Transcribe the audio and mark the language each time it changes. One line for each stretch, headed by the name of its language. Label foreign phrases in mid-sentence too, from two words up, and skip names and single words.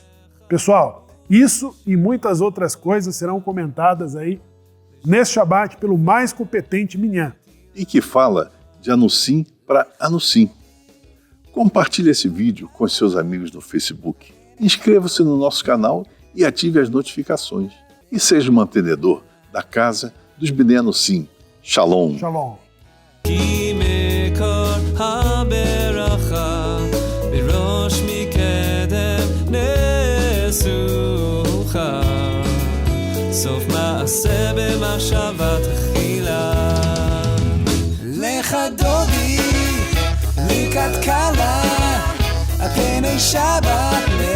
Portuguese: Pessoal, isso e muitas outras coisas serão comentadas aí nesse Shabat pelo mais competente Minyan. E que fala de Anussim para Anussim. Compartilhe esse vídeo com seus amigos no Facebook. Inscreva-se no nosso canal e ative as notificações. E seja o mantenedor da casa dos Bnei Anusim. Shalom. Shalom.
Hebrew: כי מקור הברכה בראש מקדם נסוכה סוף מעשה במחשבה תחילה לך דודי לקראת קלה על פני שבת